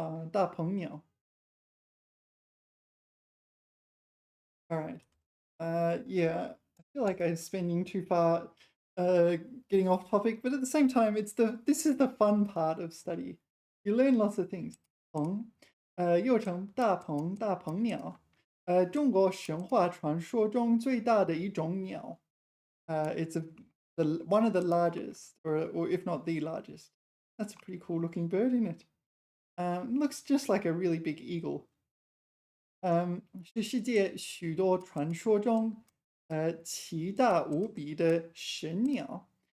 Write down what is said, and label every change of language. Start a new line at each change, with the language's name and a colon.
Chinese: 大鹏鸟.
English: All right. Yeah, I feel like I'm spending too far getting off topic, but at the same time, this is the fun part of study. You learn lots of things.
Chinese: 鹏，又称大鹏、大鹏鸟，中国神话传说中最大的一种鸟。
English: It's one of the largest, or if not the largest. That's a pretty cool looking bird, isn't it? Looks just like a really big eagle.
Chinese: 是世界许多传说中，奇大无比的神鸟。